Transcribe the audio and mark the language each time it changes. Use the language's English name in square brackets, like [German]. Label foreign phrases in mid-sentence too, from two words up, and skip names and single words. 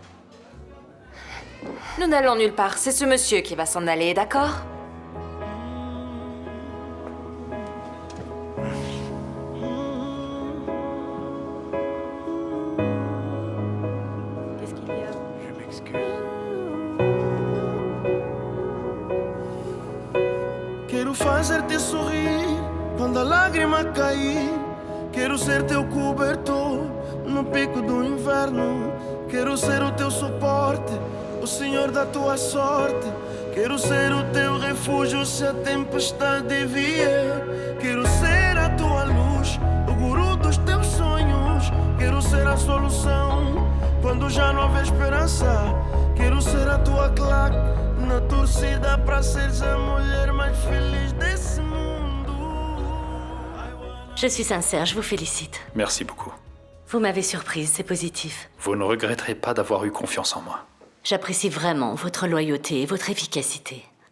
[French] Nous n'allons nulle part, c'est ce monsieur qui va s'en aller, d'accord? Qu'est-ce qu'il y a? Je m'excuse. [Portuguese] Quero fazer-te sorrir quando a lágrima cair. Quero ser teu cobertor no pico do inverno. Quero ser o teu suporte, o senhor da tua sorte. Quero ser o teu refúgio se a tempestade vier. Quero ser a tua luz, o guru dos teus sonhos. Quero ser a solução quando já não houver esperança. Quero ser a tua claque na torcida para seres a mulher mais feliz desse mundo. [French] Je suis sincère, je vous félicite. Merci beaucoup. Vous m'avez surprise, c'est positif. Vous ne regretterez pas d'avoir eu confiance en moi. J'apprécie vraiment votre loyauté et votre efficacité.